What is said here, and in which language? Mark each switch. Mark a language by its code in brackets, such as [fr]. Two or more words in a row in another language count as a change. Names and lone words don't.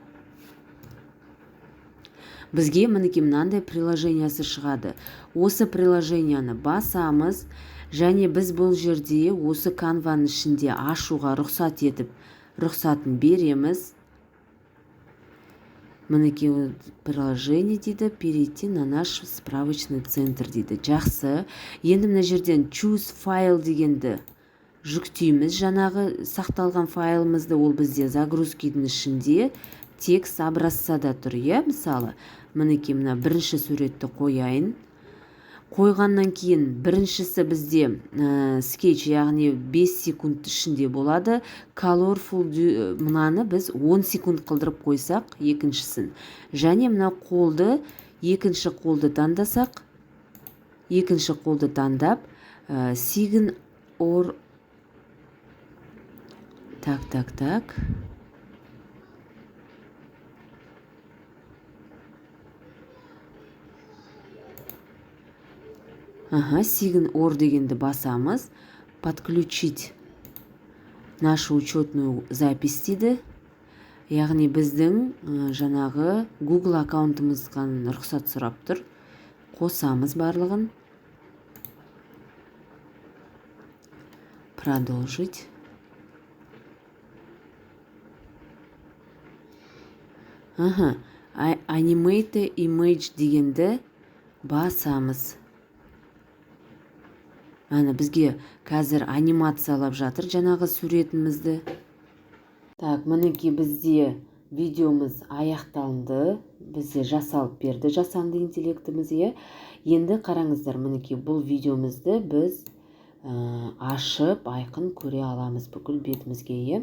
[kk] Бізге мінекей мынандай приложениясы шығады. Осы приложенияны басамыз, және біз бұл жерде осы канваның ішінде ашуға рұқсатын береміз. Мінекей приложение дейді, [ru] перейти на наш справочный центр [kk] дейді. Жақсы. Енді мына жерден [en] choose file [kk] дегенді жүктейміз. Жаңағы сақталған файлымызды, ол бізде загрузкидің ішінде текст образцада тұр. Мысалы, мінекей мына бірінші суретті қояйын. Қойғаннан кейін біріншісі бізде скетч, яғни 5 секунд ішінде болады. Colorful мынаны біз 10 секунд қылдырып қойсақ, екіншісін. Және мына екінші қолды таңдасақ, екінші қолды таңдап, [en] sign or так. Sign or [kk] дегенді басамыз. [ru] Подключить нашу учетную запись дейді. [kk] Яғни біздің жаңағы Google аккаунтымыздан рұқсат сұрап тұр. Қосамыз барлығын. Продолжить. [en] Animate image [kk] дегенді басамыз. Бізге қазір анимациялап жатыр жаңағы суретімізді. Так, мінекей бізде видеомыз аяқталды. Бізде жасалып берді жасанды интеллектіміз. Енді қараңыздар, мінекей бұл видеомызды біз ашып айқын көре аламыз бүкіл бетімізге.